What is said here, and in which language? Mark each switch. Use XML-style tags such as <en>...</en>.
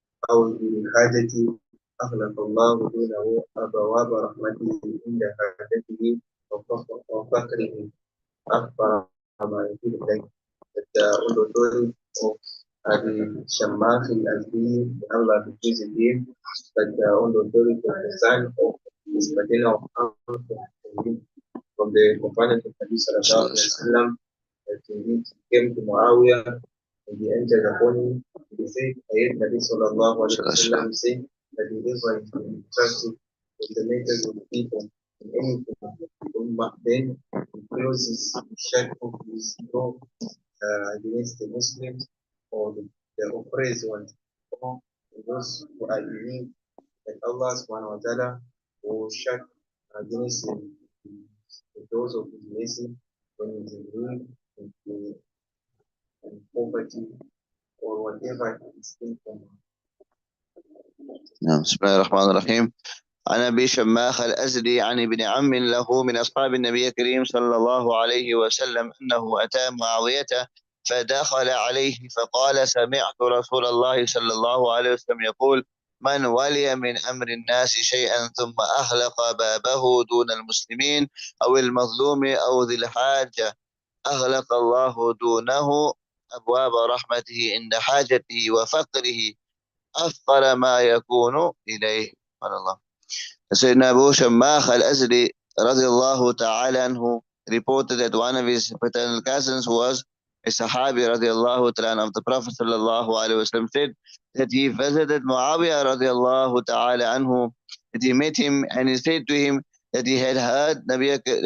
<ar>أو للحاجة أغلق الله دونه أبواب رحمته عند حاجته وفقره أخبر ما يفيد إليه.</ar> <en>The authority of the Shammah al-Azdi, Allah be pleased with him, but the authority of the son of his maternal uncle from the companions of Nabi sallallahu alaihi wasallam, that indeed came to Muawiyah and he entered upon him. He said, I heard Nabi sallallahu alaihi wasallam say that whoever is entrusted with the matters of the people in anything, then he closes the shut of his door against the Muslims or the oppressed ones, or those who are in need, that Allah subhanahu wa ta'ala will shut against the doors of His mercy when He is in need and poverty or whatever is in from.</en> <ar>بسم الله الرحمن الرحيم. عن أبي شماخ الأزدي عن ابن عم له من أصحاب النبي الكريم صلى الله عليه وسلم أنه أتى معاوية فدخل عليه فقال: سمعت رسول الله صلى الله عليه وسلم يقول: من ولي من أمر الناس شيئا ثم أغلق بابه دون المسلمين أو المظلوم أو ذي الحاجة أغلق الله دونه أبواب رحمته عند حاجته وفقره أفقر ما يكون إليه. سبحان الله.</ar> <en>Sayyidina Abu Shammah al-Azdi radiallahu ta'ala anhu reported that one of his paternal cousins was a Sahabi radiallahu ta'ala of the Prophet sallallahu alaihi wasallam, said that he visited Muawiyah radiallahu ta'ala anhu, that he met him and he said to him that he had heard Nabi</en>